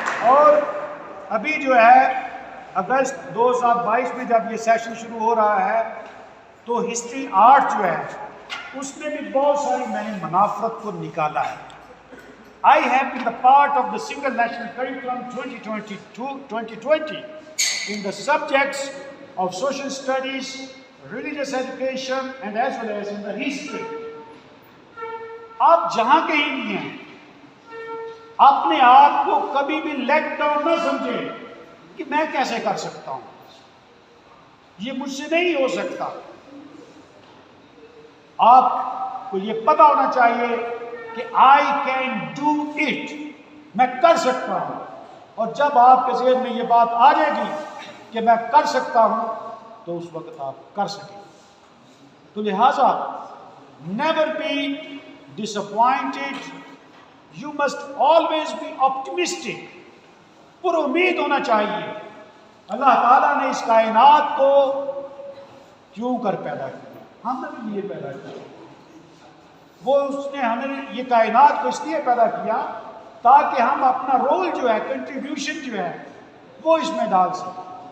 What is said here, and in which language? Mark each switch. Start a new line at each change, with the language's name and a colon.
Urdu: اور ابھی جو ہے اگست 2022 میں جب یہ سیشن شروع ہو رہا ہے تو ہسٹری آرٹ جو ہے اس میں بھی بہت ساری میں نے منافرت کو نکالا ہے.
English: I have been the part of the single national curriculum 2020 in the subjects of social studies, religious education and as well as in the history.
Urdu: آپ جہاں کہیں بھی ہیں اپنے آپ کو کبھی بھی لیٹ ڈاؤن نہ سمجھیں کہ میں کیسے کر سکتا ہوں, یہ مجھ سے نہیں ہو سکتا. آپ کو یہ پتہ ہونا چاہیے کہ
English: I can do it,
Urdu: میں کر سکتا ہوں. اور جب آپ کے ذہن میں یہ بات آ جائے گی کہ میں کر سکتا ہوں تو اس وقت آپ کر سکیں. تو لہٰذا
English: never be disappointed, you must always be optimistic.
Urdu: پر امید ہونا چاہیے. اللہ تعالیٰ نے اس کائنات کو کیوں کر پیدا کیا, ہم نے بھی یہ پیدا کیا. وہ اس نے ہمیں یہ کائنات کو اس لیے پیدا کیا تاکہ ہم اپنا رول جو ہے, کنٹریبیوشن جو ہے وہ اس میں ڈال سکیں.